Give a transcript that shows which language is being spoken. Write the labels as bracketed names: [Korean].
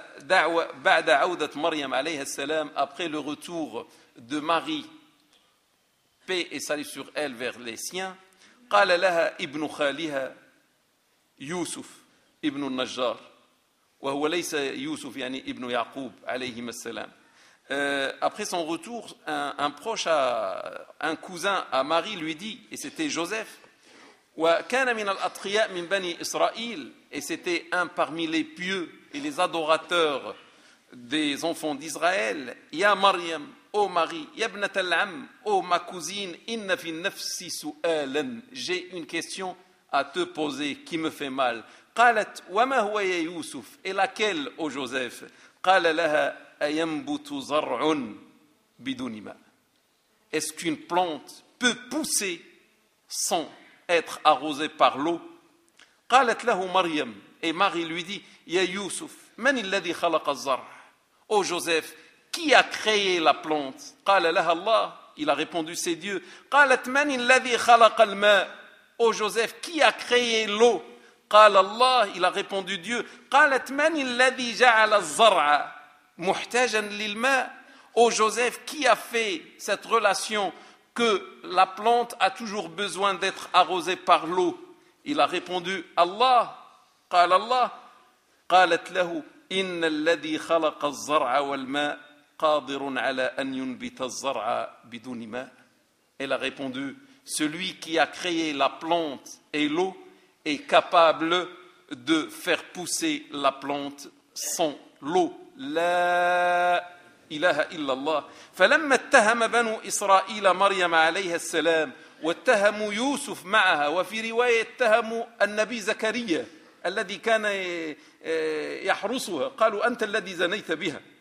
[Arabic] وبعد عودة مريم عليها السلام, [French] après le retour de Marie, paix et salut sur elle vers les siens, [Arabic] قال لها ابن خالها يوسف ابن النجار وهو ليس يوسف يعني ابن يعقوب عليهما السلام. [French] Après son retour, un proche, un cousin à Marie lui dit, et c'était Joseph, [Arabic] وكان من الأتقياء من بني إسرائيل, [French] et c'était un parmi les pieux et les adorateurs des enfants d'Israël. [Arabic] يا مريم, [French] ô Marie, [Arabic] يا ابنة العم, [French] ô ma cousine, [Arabic] إن في نفسي سؤالا, [French] j'ai une question à te poser qui me fait mal. [Arabic] قالت وما هو يا يوسف, [French] et laquelle, ô Joseph. [Arabic] قال لها أينبت زرع بدون ماء. [French] Est-ce qu'une plante peut pousser sans être arrosée par l'eau. [Arabic] قالت له مريم, [French] et Marie lui dit [Arabic] يا يوسف من الذي خلق الزرع. [French] Ô Joseph, qui a créé la plante. [Arabic] قال لها الله. [French] Il a répondu c'est Dieu. [Arabic] قالت من الذي خلق الماء. [French] Ô Joseph, qui a créé l'eau. [Arabic] قال الله. [French] Il a répondu Dieu. [Arabic] قالت من الذي جعل الزرع محتاجا للماء. [French] Ô Joseph, qui a fait cette relation que la plante a toujours besoin d'être arrosée par l'eau. Il a répondu Allah. [Arabic] قال الله. قالت له إن الذي خلق الزرع والماء قادر على أن ينبت الزرع بدون ماء. [French] Elle a répondu celui qui a créé la plante et l'eau est capable de faire pousser la plante sans l'eau. [Arabic] لا إله إلا الله. فلما اتهم بنو إسرائيل مريم عليها السلام واتهموا يوسف معها وفي رواية اتهموا النبي زكريا الذي كان يحرسها قالوا أنت الذي زنيت بها.